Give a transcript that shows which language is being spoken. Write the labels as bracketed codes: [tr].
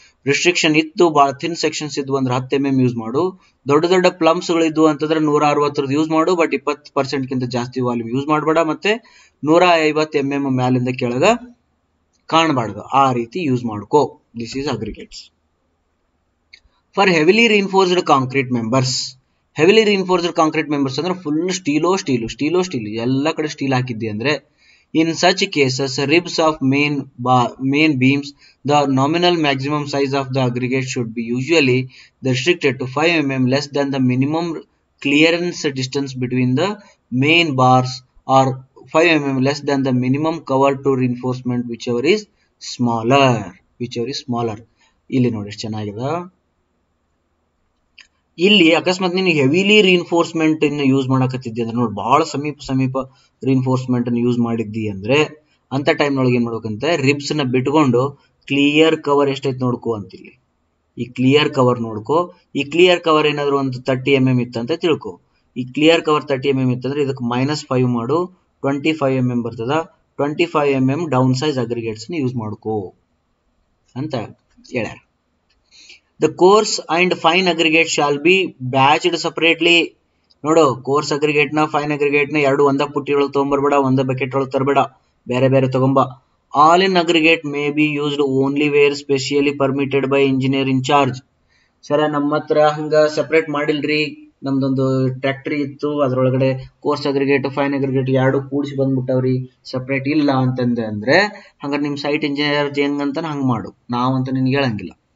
[kn] Restriction ಇತ್ತು, ಬಹಳ thin sections ಇದ್ವು ಅಂದ್ರೆ 10 mm ಯೂಸ್ ಮಾಡು. ದೊಡ್ಡ ದೊಡ್ಡ ಪ್ಲಮ್ಸ್ ಗಳು ಇದ್ವು ಅಂತಂದ್ರೆ 160 ಯೂಸ್ ಮಾಡು. ಬಟ್ 20% ಗಿಂತ ಜಾಸ್ತಿ ವಾಲ್ಯೂಮ್ ಯೂಸ್ ಮಾಡಬೇಡ. ಮತ್ತೆ 150 mm ಮ್ಯಾಲಿಂದ ಕೆಳಗ ಕಾಣಬಾರ್ದು, ಆ ರೀತಿ ಯೂಸ್ ಮಾಡ್ಕೋ. [en] This is aggregates for heavily reinforced concrete members. Heavily reinforced concrete members [kn] ಅಂದ್ರೆ ಫುಲ್ ಸ್ಟೀಲ್ ಎಲ್ಲ ಕಡೆ ಸ್ಟೀಲ್ ಹಾಕಿದ್ದಿ ಅಂದ್ರೆ [en] in such cases ribs of main beams, the nominal maximum size of the aggregate should be usually restricted to 5 mm less than the minimum clearance distance between the main bars, or 5 mm less than the minimum cover to reinforcement whichever is smaller. [kn] ಇಲ್ಲಿ ನೋಡಿ ಎಷ್ಟು ಚೆನ್ನಾಗಿದೆ. ಇಲ್ಲಿ ಅಕಸ್ಮಾತ್ ನೀನು heavily reinforcement use ಮಾಡಕತ್ತಿದ್ದಿ ಅಂದ್ರೆ ನೋಡಿ, ಬಹಳ ಸಮೀಪ ರಿಇನ್ಫೋರ್ಸ್ಮೆಂಟ್ ಯೂಸ್ ಮಾಡಿದ್ದಿ ಅಂದ್ರೆ ಅಂತ ಟೈಮ್ ಒಳಗೆ ಏನ್ ಮಾಡ್ಬೇಕಂತ, ರಿಬ್ಸ್ ನ ಬಿಟ್ಕೊಂಡು ಕ್ಲಿಯರ್ ಕವರ್ ಎಷ್ಟೈತೆ ನೋಡ್ಕೋ ಅಂತಿಲ್ಲಿ. ಈ ಕ್ಲಿಯರ್ ಕವರ್ ನೋಡ್ಕೋ. ಈ ಕ್ಲಿಯರ್ ಕವರ್ ಏನಾದ್ರು ಒಂದು 30 mm ಇತ್ತಂತ ತಿಳ್ಕೊ. ಈ ಕ್ಲಿಯರ್ ಕವರ್ 30 mm ಇತ್ತಂದ್ರೆ ಇದಕ್ಕೆ -5 ಮಾಡು, 25 mm ಬರ್ತದ. 25 mm down size aggregates use ಮಾಡ್ಕೋ ಅಂತ ಹೇಳ್ಯಾರ. [en] The coarse and fine aggregate shall be batched separately. [kn] ನೋಡು, ಕೋರ್ಸ್ ಅಗ್ರಿಗೇಟ್ ನ ಫೈನ್ ಅಗ್ರಿಗೇಟ್ ನ ಎರಡು ಒಂದ ಪುಟ್ಟಿ ಒಳಗೆ ತಗೊಂಡ್ಬರ್ಬೇಡ, ಒಂದ ಬಕೆಟ್ ಒಳಗೆ ತರಬೇಡ, ಬೇರೆ ತಗೊಂಬ. [en] All in aggregate may be used only where specially permitted by engineer in charge. [kn] ಸರ ನಮ್ಮ ಹತ್ರ ಹಂಗ ಸೆಪರೇಟ್ ಮಾಡಿಲ್ರಿ, ನಮ್ದೊಂದು ಟ್ರ್ಯಾಕ್ಟರಿ ಇತ್ತು, ಅದ್ರೊಳಗಡೆ ಕೋರ್ಸ್ ಅಗ್ರಿಗೇಟ್ ಫೈನ್ ಅಗ್ರಿಗೇಟ್ ಎರಡು ಕೂಡಿಸಿ ಬಂದ್ಬಿಟ್ಟವ್ರಿ, ಸೆಪರೇಟ್ ಇಲ್ಲ ಅಂದ್ರೆ ಹಂಗಾರೆ ನಿಮ್ ಸೈಟ್ ಇಂಜಿನಿಯರ್ ಹೆಂಗಂತ ಹಂಗ ಮಾಡು, ನಾವಂತ ನಿನ್ಗೆ ಹೇಳಂಗಿಲ್ಲ.